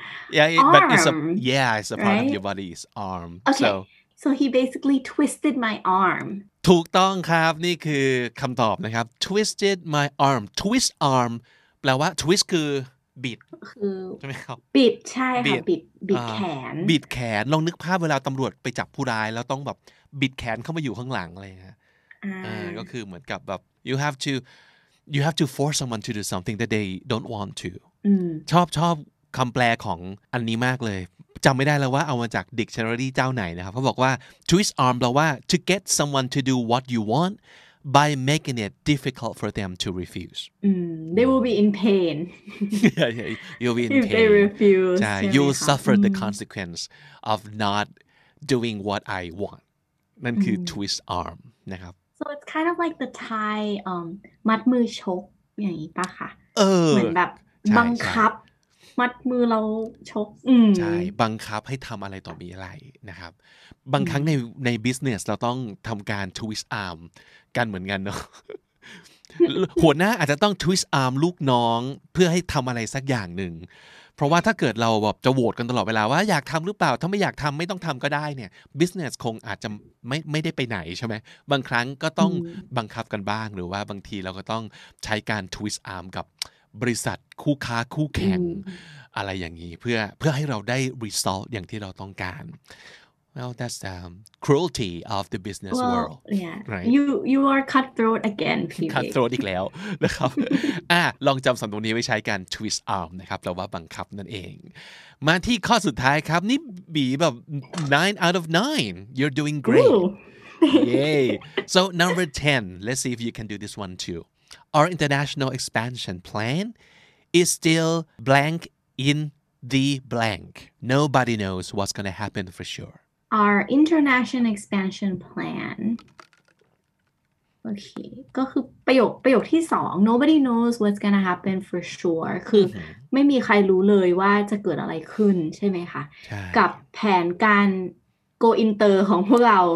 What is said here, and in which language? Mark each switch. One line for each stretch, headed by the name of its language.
English: it's a part of your body's arm. Okay. So he basically twisted my arm.
Thai: ถูกต้องครับนี่คือคำตอบนะครับ twisted my arm twist arm แปลว่า twist คือบิดใช่ไหมครับ บิดใช่ค่ะบิดแขน บิดแขนลองนึกภาพเวลาตำรวจไปจับผู้ร้ายแล้วต้องแบบบิดแขนเข้ามาอยู่ข้างหลังอะไรเงี้ยก็คือเหมือนกับแบบ
English: you have to force someone to do something that they don't want to
Thai: ชอบคำแปลของอันนี้มากเลยจำไม่ได้แล้วว่าเอามาจาก dictionary เจ้าไหนนะครับเขาบอกว่า twist arm แปลว่า
English: to get someone to do what you want by making it difficult for them to refuse they will be in pain you'll be in if pain they refuse you'll suffer the consequence of not doing what I want
Thai: นั่นคือ twist arm นะครับ
English: so it's kind of like the Thai
Thai: มัดมือชกอย่างนี้ป่ะคะเหมือนแบบบังคับมัดมือเราชก ใช่บังคับให้ทำอะไรต่อมีอะไรนะครับบางครั้งใน business เราต้องทำการ twist arm กันเหมือนกันเนาะ หัวหน้าอาจจะต้อง twist arm ลูกน้องเพื่อให้ทำอะไรสักอย่างหนึ่ง เพราะว่าถ้าเกิดเราแบบจะโหวตกันตลอดเวลาว่าอยากทำหรือเปล่าถ้าไม่อยากทำไม่ต้องทำก็ได้เนี่ย business คงอาจจะไม่ได้ไปไหนใช่ไหมบางครั้งก็ต้องบังคับกันบ้างหรือว่าบางทีเราก็ต้องใช้การ twist arm กับบริษัทคู่ค้าคู่แข่งอะไรอย่างนี้เพื่อให้เราได้ result อย่างที่เราต้องการ
English: Well, that's the cruelty of the business world. Yeah. Right? You are cutthroat again, PB.
Thai: cutthroat อีกแล้วนะครับ ลองจำสำนวนนี้ไว้ใช้กัน twist arm นะครับแปลว่าบังคับนั่นเอง มาที่ข้อสุดท้ายครับนี่บีแบบ
English: 9 out of 9 you're doing great. Ooh. Yay. So number 10, let's see if you can do this one too. Our international expansion plan is still blank in the blank. Nobody knows what's going to happen for sure. Our international expansion plan
Thai: โอเคก็คือประโยคที่สอง
English: nobody knows what's gonna happen for sure
Thai: คือไม่มีใครรู้เลยว่าจะเกิดอะไรขึ้นใช่ไหมคะกับแผนการ go inter ของพวกเรา